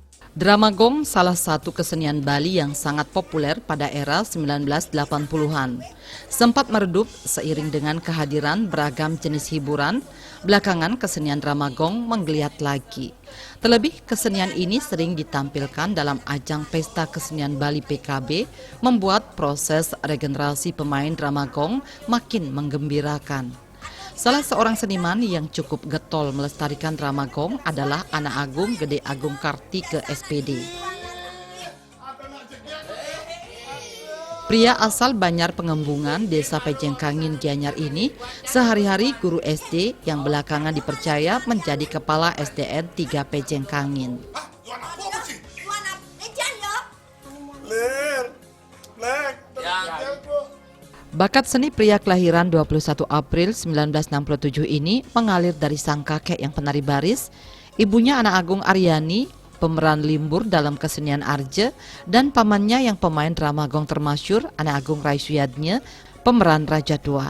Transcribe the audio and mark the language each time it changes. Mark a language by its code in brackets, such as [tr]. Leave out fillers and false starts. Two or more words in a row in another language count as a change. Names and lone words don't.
[id] Drama gong salah satu kesenian Bali yang sangat populer pada era 1980-an. Sempat meredup seiring dengan kehadiran beragam jenis hiburan, belakangan kesenian drama gong menggeliat lagi. Terlebih kesenian ini sering ditampilkan dalam ajang pesta kesenian Bali PKB, membuat proses regenerasi pemain drama gong makin menggembirakan. Salah seorang seniman yang cukup getol melestarikan drama gong adalah Anak Agung Gede Agung Kartike SPD. Pria asal Banjar Pengembungan, Desa Pejengkangin, Gianyar ini sehari-hari guru SD yang belakangan dipercaya menjadi kepala SDN 3 Pejengkangin. Bakat seni pria kelahiran 21 April 1967 ini mengalir dari sang kakek yang penari baris, ibunya Anak Agung Aryani, pemeran limbur dalam kesenian Arje, dan pamannya yang pemain drama gong termasyur Anak Agung Raisuyadnya, pemeran Raja Tua.